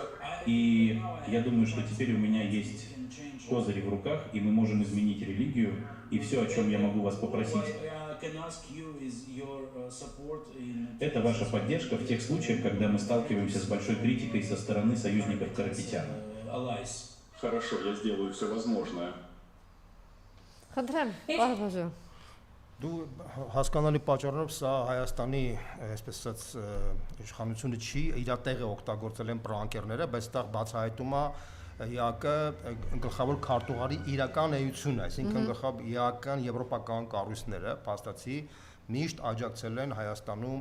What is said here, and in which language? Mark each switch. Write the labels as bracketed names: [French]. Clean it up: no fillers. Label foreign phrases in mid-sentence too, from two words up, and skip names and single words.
[Russian] И я думаю, что теперь у меня есть козыри в руках, и мы можем изменить религию. И все, о чем я могу вас попросить, это ваша поддержка в тех случаях, когда мы сталкиваемся с большой критикой со стороны союзников Карапетяна. Хорошо, я сделаю все возможное. [Armenian] Դու հասկանալի պատճառով սա Հայաստանի, այսպես ասած, իշխանությունը չի, իր տեղը օգտագործել են պրանկերները, բայց դա բացահայտում է ԵԱՀԿ գլխավոր քարտուղարի իրական էությունը, այսինքն ԵԱՀԿ-ն եվրոպական կառույցները, փաստացի միշտ աջակցել են Հայաստանում